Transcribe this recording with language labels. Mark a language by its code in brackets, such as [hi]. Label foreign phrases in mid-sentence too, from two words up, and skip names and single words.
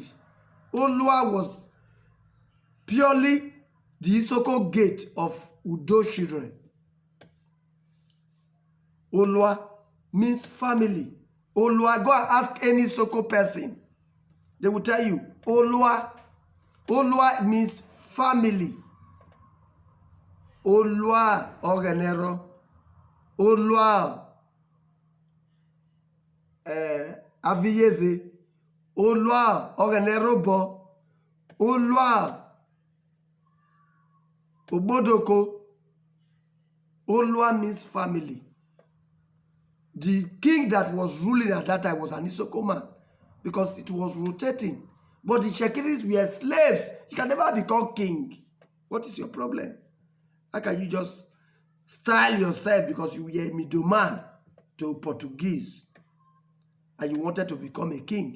[en] Olua was purely the Isoko gate of Udo children. Olua means family. Olua, go and ask any Isoko person. They will tell you, Olua. Olua means family. Olua Ogenero. Olua Aviyeze. Olua Ogenero Bo. Olua Obodoko. Olua means family. The king that was ruling at that time was an Isoko man because it was rotating. But the Itekiris were slaves. You can never become king. What is your problem? How can you just style yourself because you were a middleman to Portuguese and you wanted to become a king?